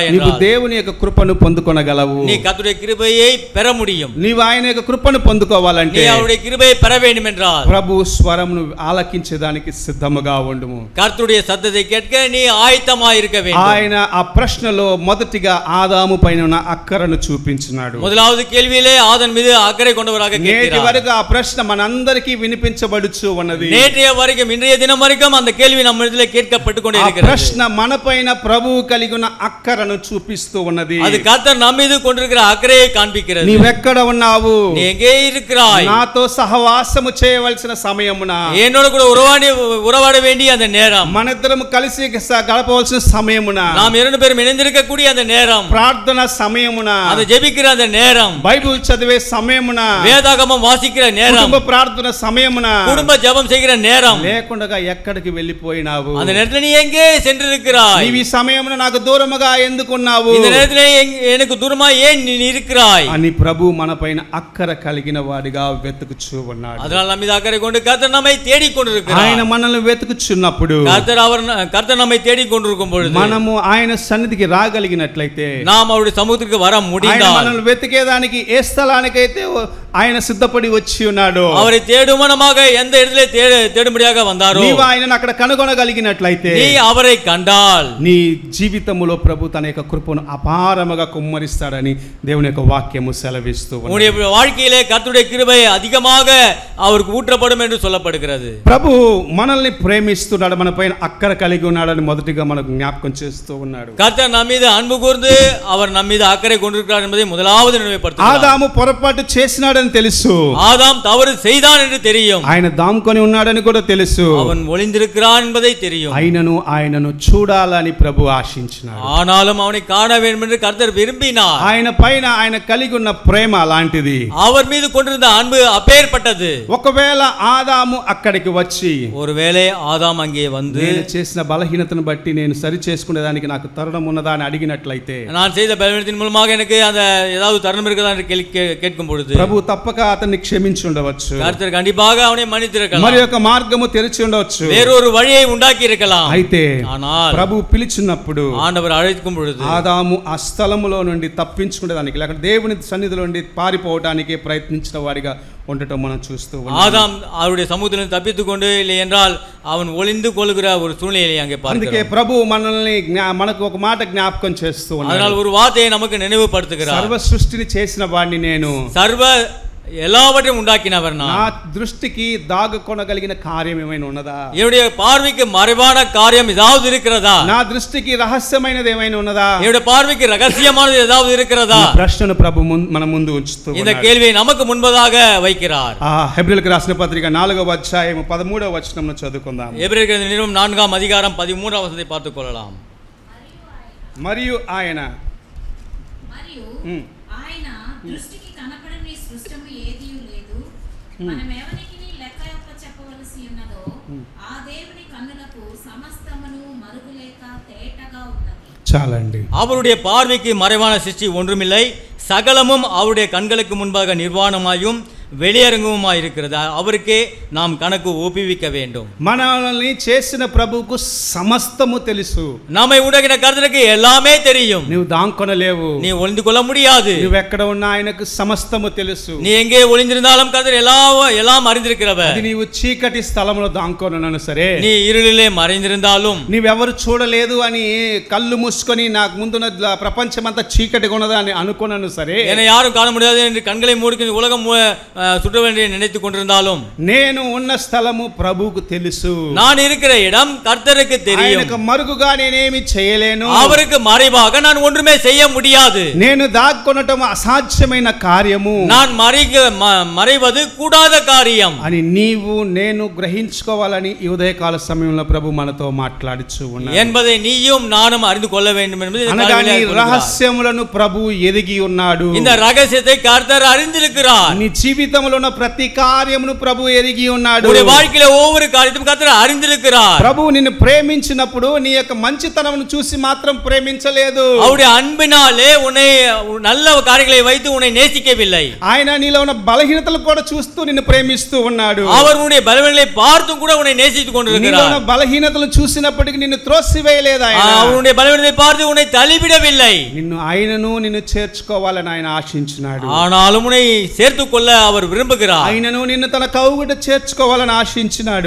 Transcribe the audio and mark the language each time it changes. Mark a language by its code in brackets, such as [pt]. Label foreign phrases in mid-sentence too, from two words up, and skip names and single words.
[te] నీవు [ta] என்றால் [te] దేవుని యొక్క కృపను పొందుకొనగలవు. [ta] நீ கர்த்தருடைய கிருபையை பெற முடியும். [te] నీవు ఆయన యొక్క కృపను పొందుకోవాలంటే [ta] நீ அவருடைய கிருபையை பெற வேண்டும் என்றால் [te] ప్రభు స్వరమును ఆలకించేదానికి సిద్ధముగా ఉండుము. [ta] கர்த்தருடைய சத்தத்தை கேட்க நீ ஆயத்தமாய் இருக்க வேண்டும். [te] ఆయన ఆ ప్రశ్నలో మొదటిగా ఆదాము పైన ఉన్న అక్కరను చూపించినాడు. [ta] முதலாவது கேள்வியிலே ஆதன் மீது அக்கறை கொண்டவராக [te] నేటి [ta] கேட்கிறார். [te] వరకు ఆ ప్రశ్న మనందరికీ వినిపించబడుచు ఉన్నది. [ta] நேற்றைய வரைக்கும் இன்றைய தினம் வரைக்கும் அந்த கேள்வி நம்ம இடத்துல கேட்கப்பட்டு கொண்டே [te] ఆ [ta] இருக்கிறது. [te] ప్రశ్న మనపైన ప్రభువు కలిగి ఉన్న అక్కరను చూపిస్తూ ఉన్నది. [ta] அது கர்த்தர் நம்ம மீது கொண்டிருக்கிற அக்கறையை காண்பிக்கிறது. [te] నీవెక్కడ ఉన్నావు? [ta] நீ எங்கே இருக்கிறாய்? [te] నాతో సహవాసము చేయవలసిన సమయమున, [ta] என்னோட கூட உறவாட வேண்டிய அந்த நேரம், [te] మనిద్దరం కలిసి గడపవలసిన సమయమున, [ta] நாம் இரண்டு பேரும் இணைந்திருக்க கூடிய அந்த நேரம், [te] ప్రార్థన సమయమున, [ta] அதை ஜெபிக்கிற அந்த நேரம், [te] బైబిల్ చదివే సమయమున, [ta] வேதாகமம் வாசிக்கிற நேரம், [te] కుటుంబ ప్రార్థన సమయమున, [ta] குடும்ப ஜெபம் செய்கிற நேரம் [te] లేకుండా ఎక్కడికి వెళ్ళిపోయినావు? [ta] அந்த நேரத்தில் நீ எங்கே சென்றிருக்கிறாய்? [te] నీవు ఈ సమయమున నాకు దూరముగా ఎందుకున్నావు [ta] இந்த நேரத்தில் எனக்கு தூரமா ஏன் நீ இருக்கிறாய் [te] అని ప్రభు మనపైన అక్కర కలిగిన వాడిగా వెతుకుచూ ఉన్నాడు. [ta] அதனால் நம்ம மீது அக்கறை கொண்டு கர்த்தர் நம்மை தேடிக் கொண்டிருக்கிறார். [te] ఆయన మనల్ని వెతుకుచున్నప్పుడు, [ta] கர்த்தர் நம்மை தேடிக் கொண்டிருக்கும் பொழுது [te] మనము ఆయన సన్నిధికి రాగలిగినట్లయితే, [ta] நாம் அவருடைய சமூகத்திற்கு வர [te] ఆయన [ta] முடிந்தால், [te] మనల్ని వెతికేదానికి ఏ స్థలానికైతే ఆయన సిద్ధపడి వచ్చి ఉన్నాడు, [ta] அவரை தேடுமனமாக எந்த இடத்திலே தேடும்படியாக வந்தாரோ, [te] నీవు ఆయనను అక్కడ కనుగొనగలిగినట్లయితే, [ta] நீ அவரை கண்டால் [te] నీ జీవితములో ప్రభు తన యొక్క కృపను అపారముగా కుమ్మరిస్తాడని దేవుని యొక్క వాక్యము సెలవిస్తూ ఉన్నది. [ta] உன்னுடைய வாழ்க்கையிலே கர்த்தருடைய கிருபை அதிகமாக அவருக்கு ஊற்றப்படும் என்று சொல்லப்படுகிறது. [te] ప్రభు మనల్ని ప్రేమిస్తున్నాడు, మన పైన అక్కర కలిగి ఉన్నాడని మొదటిగా మనకు జ్ఞాపకం చేస్తూ ఉన్నాడు. [ta] கர்த்தர் நம் மீது அன்பு கூர்ந்து அவர் நம் மீது அக்கறை கொண்டிருக்கிறார் என்பதை முதலாவது நினைவுபடுத்துகிறார். [te] ఆదాము పొరపాటు చేసినాడని తెలుసు, [ta] ஆதாம் தவறு செய்தான் என்று தெரியும், [te] ఆయన దాముకొని ఉన్నాడని కూడా తెలుసు, [ta] அவன் ஒளிந்திருக்கிறான் என்பதை தெரியும். [te] ఆయనను చూడాలని ప్రభు ఆశించినాడు. [ta] ஆனாலும் அவனை காண வேண்டும் என்று கர்த்தர் விரும்பினார். [te] ఆయన పైన ఆయన కలిగి ఉన్న ప్రేమ అలాంటిది. [ta] அவர் மீது கொண்டிருந்த அன்பு அப்பேற்பட்டது. [te] ఒకవేళ ఆదాము అక్కడికి వచ్చి, [ta] ஒருவேளை ஆதாம் அங்கே வந்து [te] నేను చేసిన బలహీనతను బట్టి నేను సరి చేసుకునేదానికి నాకు తరుణం ఉన్నదా అని అడిగినట్లయితే, [ta] நான் செய்த பலவீனத்தின் மூலமாக எனக்கு அந்த ஏதாவது தருணம் இருக்குதா என்று கேட்கும் பொழுது [te] ప్రభు తప్పక అతన్ని క్షమించి ఉండవచ్చు, [ta] கர்த்தர் கண்டிப்பாக அவனை மன்னித்திருக்கலாம், [te] మరి ఒక మార్గము తెరిచి ఉండవచ్చు. [ta] வேறொரு வழியை உண்டாக்கி இருக்கலாம். [te] అయితే [ta] ஆனால் [te] ప్రభు పిలిచినప్పుడు [ta] ஆண்டவர் அழைக்கும் பொழுது [te] ఆదాము ఆ స్థలములో నుండి తప్పించుకునేదానికి, లేకపోతే దేవుని సన్నిధిలో నుండి పారిపోవడానికి ప్రయత్నించిన వాడిగా ఉండటం మనం చూస్తూ ఉన్నాం. [ta] ஆதாம் அவருடைய சமூகத்திலிருந்து தப்பித்துக் கொண்டு இல்லை என்றால் அவன் ஒளிந்து கொள்கிற ஒரு சூழ்நிலையை அங்கே [te] అందుకే [ta] பார்க்கிறோம். [te] ప్రభు మనల్ని మనకు ఒక మాట జ్ఞాపకం చేస్తూ ఉన్నాడు. [ta] அதனால் ஒரு வார்த்தையை நமக்கு நினைவுபடுத்துகிறார். [te] సర్వ సృష్టిని చేసిన వాడిని నేను, [ta] சர்வ எல்லாவற்றையும் உண்டாக்கினவர் [te] నా [ta] நான், [te] దృష్టికి దాగుకొనగలిగిన కార్యం ఏమైనా ఉన్నదా? [ta] என்னுடைய பார்வைக்கு மறைவான காரியம் ஏதாவது இருக்கிறதா? [te] నా దృష్టికి రహస్యమైనది ఏమైనా ఉన్నదా? [ta] என்னுடைய பார்வைக்கு ரகசியமானது ஏதாவது இருக்கிறதா? [te] ఈ ప్రశ్నను ప్రభు మన ముందు ఉంచుతూ [ta] இந்த [te] ఉన్నాడు. [ta] கேள்வியை நமக்கு முன்பதாக வைக்கிறார். [te] హెబ్రీయులకు రాసిన పత్రిక 4వ అధ్యాయం 13వ వచనంలో చదువుకుందాం. [ta] எபிரேயர் நிருபம் 4ஆம் அதிகாரம் 13ஆம் வசனத்தை பார்த்துக் கொள்ளலாம். [te] మరియు ఆయన దృష్టికి కనపడని సృష్టము ఏదియూ లేదు, మనమెవనికి లెక్క చెప్పవలసి ఉన్నదో ఆ దేవుని కన్నులకు సమస్తమును మరుగులేక తేటగా ఉన్నది. చాలండి. [ta] அவருடைய பார்வைக்கு மறைவான சிருஷ்டி ஒன்றுமில்லை, சகலமும் அவருடைய கண்களுக்கு முன்பாக நிர்வாணமாயும் வெளியரங்கமுமா இருக்கிறது. அவருக்கே நாம் கணக்கு ஒப்புவிக்க வேண்டும். [te] మనల్ని చేసిన ప్రభువుకు సమస్తము తెలుసు. [ta] நம்மை உண்டாக்கின கர்த்தருக்கு எல்லாமே தெரியும். [te] నువ్వు దాంకొనలేవు. [ta] நீ ஒளிந்து கொள்ள முடியாது. [te] నువ్వు ఎక్కడ ఉన్నా ఆయనకు సమస్తము తెలుసు. [ta] நீ எங்கே ஒளிந்திருந்தாலும் கர்த்தர் எல்லாம் அறிந்திருக்கிறவர். [te] అది నీవు చీకటి స్థలంలో దాంకొనను సరే, [ta] நீ இருளிலே மறைந்திருந்தாலும், [te] నీవెవరు చూడలేదు అని కళ్ళు మూసుకొని నాకు ముందున్న ప్రపంచమంతా చీకటిగా ఉన్నదా అని అనుకున్నాను సరే, [ta] என்னை யாரும் காண முடியாது என்று கண்களை மூடி உலகம் சுற்ற வேண்டும் நினைத்துக் கொண்டிருந்தாலும், [te] నేను ఉన్న స్థలము ప్రభువుకు తెలుసు. [ta] நான் இருக்கிற இடம் கர்த்தருக்கு தெரியும். [te] ఆయనకు మరుగుగా నేనేమి చేయలేను. [ta] அவருக்கு மறைவாக நான் ஒன்றுமே செய்ய முடியாது. [te] నేను దాక్కొనటం అసాధ్యమైన కార్యము, [ta] நான் மறைவது கூடாத காரியம் [te] అని నీవు నేను గ్రహించుకోవాలని ఈ ఉదయకాల సమయంలో ప్రభు మనతో మాట్లాడుచు ఉన్నాడు [ta] என்பதை நீயும் நானும் அறிந்து கொள்ள வேண்டும் என்பது [te] అనగా నీ రహస్యములను ప్రభు ఎరిగి ఉన్నాడు. [ta] இந்த ரகசியத்தை கர்த்தர் அறிந்திருக்கிறார். [te] నీ జీవితంలో ఉన్న ప్రతి కార్యమును ప్రభు ఎరిగి ఉన్నాడు. [ta] உன்னுடைய வாழ்க்கையில ஒவ்வொரு காரியத்தையும் கர்த்தர் அறிந்திருக்கிறார். [te] ప్రభు నిన్ను ప్రేమించినప్పుడు నీ యొక్క మంచితనమును చూసి మాత్రం ప్రేమించలేదు. [ta] அவருடைய அன்பினாலே உன்னை நல்ல காரியங்களை வைத்து உன்னை நேசிக்கவில்லை. [te] ఆయన నీలో ఉన్న బలహీనతలు కూడా చూస్తూ నిన్ను ప్రేమిస్తూ ఉన్నాడు. [ta] அவர் உன்னுடைய பலவீனங்களை பார்த்து கூட உன்னை நேசித்துக் [te] నీలో [ta] கொண்டிருக்கிறார். [te] ఉన్న బలహీనతలు చూసినప్పటికీ నిన్ను త్రోసివేయలేదు ఆయన. [ta] அவருடைய பலவீனத்தை பார்த்து உன்னை தள்ளிவிடவில்லை. [te] నిన్ను చేర్చుకోవాలని ఆయన ఆశించినాడు. [ta] ஆனாலும் உன்னை சேர்த்துக் கொள்ள அவர் விரும்புகிறார். [te] ఆయనను నిన్ను తన కౌగిట చేర్చుకోవాలని ఆశించినాడు.